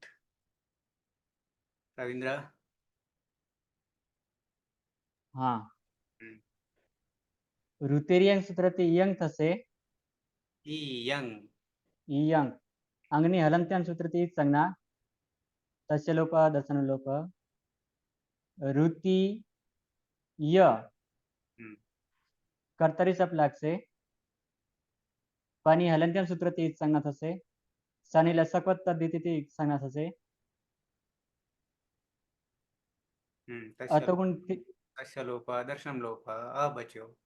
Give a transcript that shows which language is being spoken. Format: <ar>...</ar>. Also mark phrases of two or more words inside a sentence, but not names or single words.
<gu>રવિન્દ્ર. હા, ઋતેરિયંગ સૂત્રથી ઈયંગ થશે. ઈયંગ. ઈયંગ અંગની હલંત્યમ સૂત્રથી સંજ્ઞા</gu> <sa>तस्य लोपः दर्शनं लोपः ऋतीय હમ</sa> <gu>કર્તરી શપ લાગશે પની હલંત્યમ સૂત્રથી સંજ્ઞા થશે સની લસકવત તદ્ધિતિથી સંજ્ઞા થશે</gu> <sa>તસ્ય</sa> <gu>અતોગુણથી</gu> <sa>तस्य लोप दर्शनम लोप</sa> <gu>અ બચ્યો</gu>